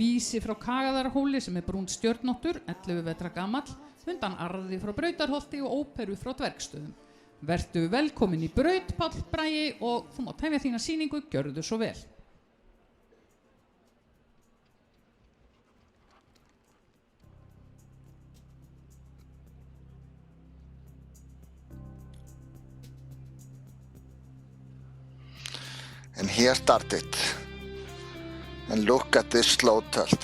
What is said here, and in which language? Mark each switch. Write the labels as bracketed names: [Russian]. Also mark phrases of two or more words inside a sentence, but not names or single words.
[Icelandic] vísi frá Kagaðarhóli sem brúnn stjörnóttur, 11 vetra gamall, undan arði frá Brautarholti og óperu frá Dvergsstöðum. Vertu velkomin í Braut, Páll Bragi, og þú mátt hefja þína sýningu, gjörðu svo vel. [English] And here started. And look at this slow tilt.